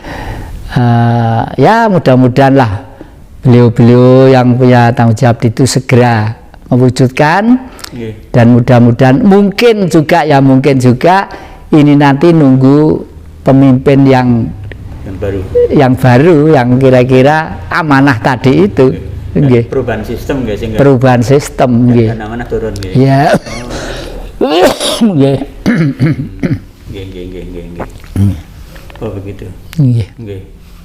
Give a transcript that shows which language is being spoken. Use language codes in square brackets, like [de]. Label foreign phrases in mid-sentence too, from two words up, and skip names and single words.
[id] ya mudah-mudahan lah beliau-beliau yang punya tanggung jawab itu segera mewujudkan, dan mudah-mudahan mungkin juga ini nanti nunggu pemimpin yang baru yang kira-kira amanah tadi itu. Perubahan sistem guys, perubahan sistem nggih. Amanah turun nggih. Ya. Nggih. Nggih. Oh begitu. Nggih. Nggih.